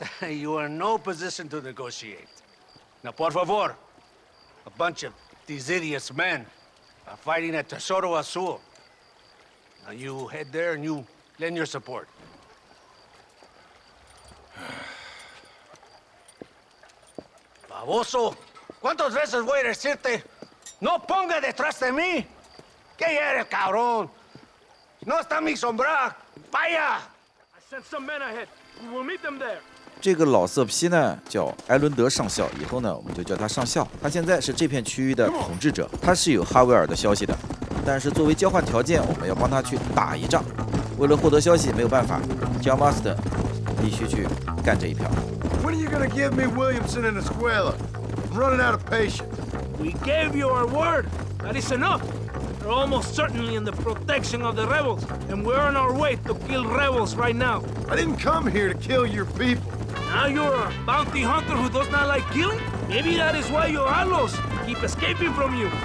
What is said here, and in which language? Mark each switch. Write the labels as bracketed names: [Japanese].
[English] You are in no position to negotiate. Now, [Spanish] por favor, [English] a bunch of these idiots men are fighting at Tesoro Azul. Now you head there and you lend your support. [Spanish] Baboso, ¿cuántas veces voy a decirte? No ponga detrás de mí. ¿Qué eres, cabrón? No está mi sombra. Vaya. [English] I sent some men ahead. We will meet them there. [Chinese] 这个老色批呢叫埃伦德上校，以后呢我们就叫他上校。他现在是这片区域的统治者，他是有哈维尔的消息的，但是作为交换条件，我们要帮他去打一仗。为了获得消息，没有办法 ，John Marston 必须去干这一票。 [English] When are you gonna give me Williamson and Escuela? I'm running out of patience. We gave you our word. That is enough. They're almost certainly in the protection of the rebels, and we're on our way to kill rebels right now. I didn't come here to kill your people. Now you're a bounty hunter who does not like killing? Maybe that is why your allos keep escaping from you.